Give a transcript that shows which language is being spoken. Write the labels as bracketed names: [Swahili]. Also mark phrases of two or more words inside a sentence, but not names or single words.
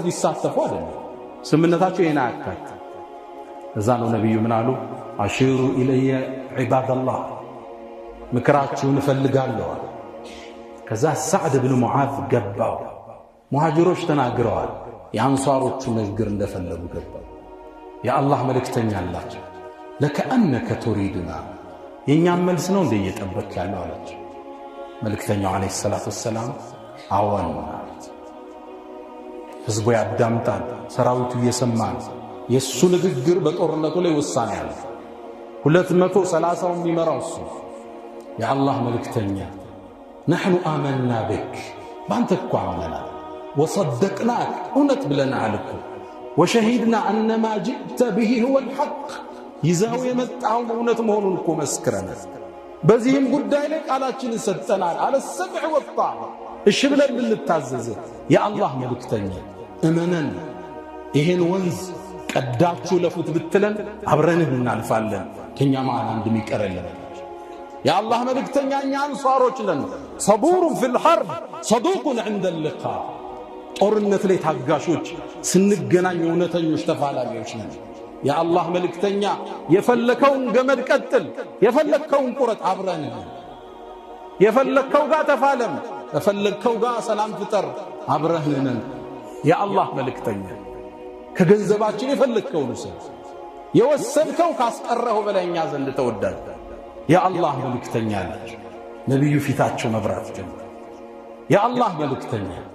[Amharic] ሊሳተፉ አይደለም ስምነታቸው የና አካት እዛ ነው ነብዩ ምን አሉ [Arabic] أشيروا علي عباد الله [Amharic] ምክራችሁን እፈልጋለሁ ከዛ ሰዓድ ብን ሙዓዝ ገባው ሙሃጅሮች ተናግረዋል የአንሷሮቹ ንግግር እንደፈለጉ ገባው የአላህ መልእክተኛ አላቸው [Arabic] لكأنك تريدنا [Amharic] የኛም መልስ ነው እንደ እየጠበቅ ያለው አላቸው መልእክተኛው [Arabic] عليه الصلاة والسلام [Amharic] አዎን ህዝቡ ያዳምጣል ሰራዊቱ እየሰማ የሱ ንግግር በጦርነቱ ላይ ውሳኔ አለ 230 የሚመራው እሱ የአላህ መልእክተኛ [Arabic] نحن آمنا بك بانت [Amharic] እኮ አመናል وصدقناك እውነት ብለናል እኮ [Arabic] وشهدنا أن ما جئت به هو الحق [Amharic] ይዛው የመጣው እውነት መሆኑን እኮ መስክረናል በዚህም ጉዳይ ላይ ቃላችንን ሰጠናል [Arabic] على السمع والطاعة [Amharic] እሺ ብለን ልንታዘዝ የአላህ መልእክተኛ እመነን ይሄን ወንዝ ቀዳችሁ ለፉት ብትለን አብረንህ እናልፋለን ከኛ ማን እንደሚቀርልን የአላህ መልእክተኛ እኛ አንሷሮች ነን [Arabic] صبور في الحرب صدوق عند اللقاء [Amharic] ጦርነት ላይ ታጋሾች ስንገናኝ እውነተኞች ተፋላሚዎች ነን የአላህ መልእክተኛ የፈለከውን ገመድ ቀጥል የፈለከውን ቁረጥ አብረን የፈለከው ጋር ተፋለም ከፈለግከው ጋር ሰላም ፍጠር አብረህን የአላህ መልእክተኛ ከገንዘባችን የፈለግከውን ውሰድ የወሰድከው ካስቀረው በላይኛ ዘንድ ተወዳጅ የአላህ መልእክተኛ ናቸው ነብዩ ፊታቸው መብራት ጀመረ የአላህ መልእክተኛ